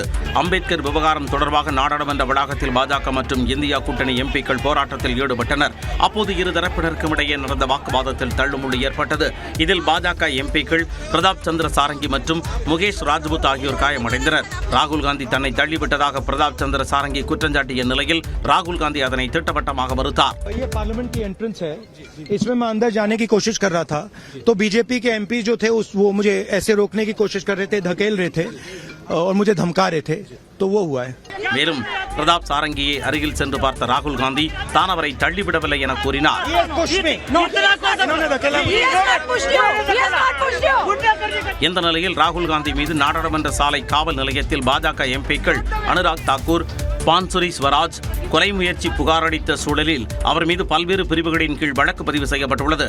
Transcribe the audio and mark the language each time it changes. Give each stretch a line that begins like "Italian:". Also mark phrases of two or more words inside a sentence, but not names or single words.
Tamil: அம்பேத்கர் விவகாரம் தொடர்பாக நாடாளுமன்ற வளாகத்தில் பாஜக மற்றும் இந்தியா கூட்டணி எம்பிக்கள் போராட்டத்தில் ஈடுபட்டனர். அப்போது இரு தரப்பினருக்கும் இடையே நடந்த வாக்குவாதத்தில் தள்ளுமுள்ளு ஏற்பட்டது. இதில் பாஜக எம்பிக்கள் பிரதாப் சந்திர சாரங்கி மற்றும் முகேஷ் ராஜ்புத் ஆகியோர் காயமடைந்தனர். ராகுல் காந்தி தன்னை தள்ளிவிட்டதாக பிரதாப் சந்திர சாரங்கி குற்றஞ்சாட்டிய நிலையில் ராகுல் காந்தி அதனை திட்டவட்டமாக மறுத்தார்.
Hindi: बीजेपी के एमपी जो थे वो मुझे ऐसे रोकने की कोशिश कर रहे थे, धकेल रहे थे और मुझे धमका रहे थे, तो वो हुआ है.
Tamil: மேலும் பிரதாப் சாரங்கியை அருகில் சென்று பார்த்த ராகுல் காந்தி தான் அவரை தள்ளிவிடவில்லை என கூறினார். இந்த நிலையில் ராகுல் காந்தி மீது நாடாளுமன்ற சாலை காவல் நிலையத்தில் பாஜக எம்பிக்கள் அனுராக் தாக்கூர், பான்சுரி ஸ்வராஜ் கொலை முயற்சி புகார் அளித்த சூழலில் அவர் மீது பல்வேறு பிரிவுகளின் கீழ் வழக்கு பதிவு செய்யப்பட்டுள்ளது.